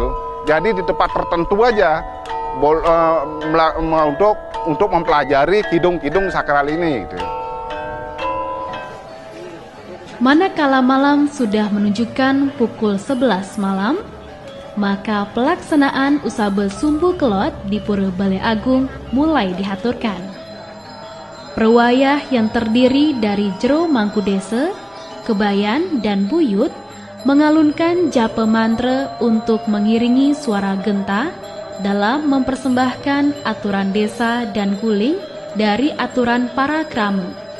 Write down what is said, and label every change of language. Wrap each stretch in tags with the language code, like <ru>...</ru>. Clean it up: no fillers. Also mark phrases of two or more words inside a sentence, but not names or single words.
<id>Jadi di tempat tertentu aja untuk mempelajari kidung-kidung sakral ini gitu. Manakala malam sudah menunjukkan pukul 11 malam, maka pelaksanaan usabe sumbu kelot di Pura Balai Agung mulai dihaturkan. Perwayah yang terdiri dari jero mangku desa, kebayan, dan buyut mengalunkan japa mantra untuk mengiringi suara genta dalam mempersembahkan aturan desa dan guling dari aturan para krama.</id>